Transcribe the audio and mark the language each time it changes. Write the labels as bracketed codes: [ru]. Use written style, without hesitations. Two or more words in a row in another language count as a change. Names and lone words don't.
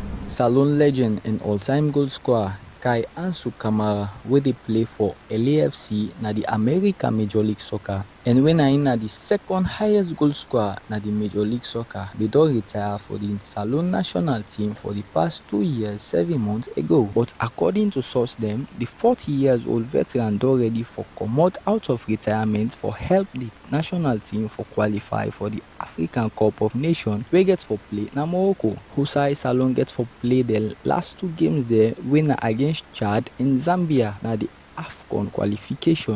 [kri] Salone legend and all-time goal scorer Kai Ansu Kamara wey dey play for LAFC na the American Major League Soccer, and when na the second highest goal scorer na the Major League Soccer, they don retire for the Salone national team for the past 2 years 7 months ago. But according to source them, the 40-year-old veteran don ready for comot out of retirement for help the national team for qualify for the African Cup of Nations wey get for play na Morocco. Husai Salone get for play the last 2 games there wey na against Chad and Zambia na the AFCON qualification.